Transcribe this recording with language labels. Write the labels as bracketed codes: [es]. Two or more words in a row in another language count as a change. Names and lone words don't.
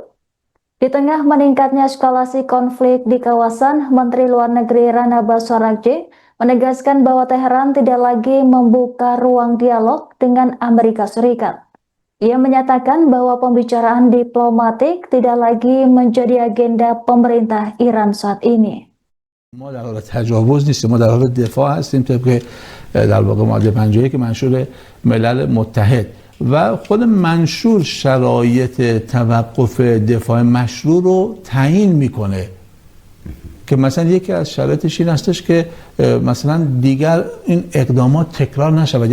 [id] Di tengah meningkatnya eskalasi konflik di kawasan, Menteri Luar Negeri Iran Abbas Araghchi menegaskan bahwa Teheran tidak lagi membuka ruang dialog dengan Amerika Serikat. Ia menyatakan bahwa pembicaraan diplomatik tidak lagi menjadi agenda pemerintah Iran saat ini. [fa] ما در حال تجاوز نیستیم، ما در حال دفاع هستیم طبق در واقع ماده 51 که منشور ملل متحد و خود منشور شرایط توقف دفاع مشروع رو تعیین میکنه که مثلا یکی از شرایطش این هستش که مثلا دیگر این اقدامات تکرار نشود.